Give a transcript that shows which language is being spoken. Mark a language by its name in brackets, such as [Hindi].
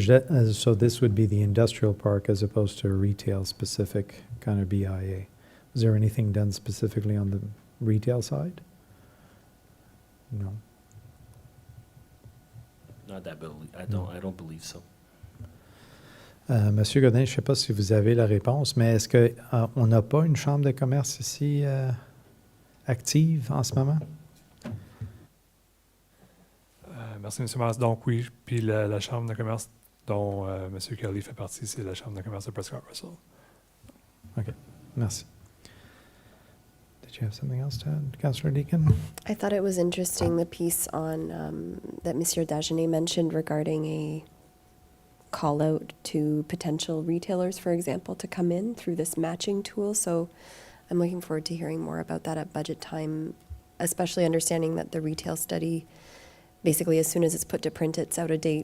[English] Jet, so this would be the industrial park as opposed to a retail-specific kind of BIA. Is there anything done specifically on the retail side? No. Not that I don't believe so. [French] Monsieur Godin, je ne sais pas si vous avez la réponse, mais est-ce qu'on n'a pas une chambre de commerce ici active en ce moment? Merci, M. Mass. Donc oui, puis la Chambre de commerce dont M. Kelly fait partie, c'est la Chambre de commerce de Prescott-Russell. Merci. [English] Did you have something else to add, Councillor Deakin? I thought it was interesting, the piece on, that Monsieur Dagenet mentioned regarding a call out to potential retailers, for example, to come in through this matching tool. So I'm looking forward to hearing more about that at budget time, especially understanding that the retail study, basically as soon as it's put to print, it's out of date.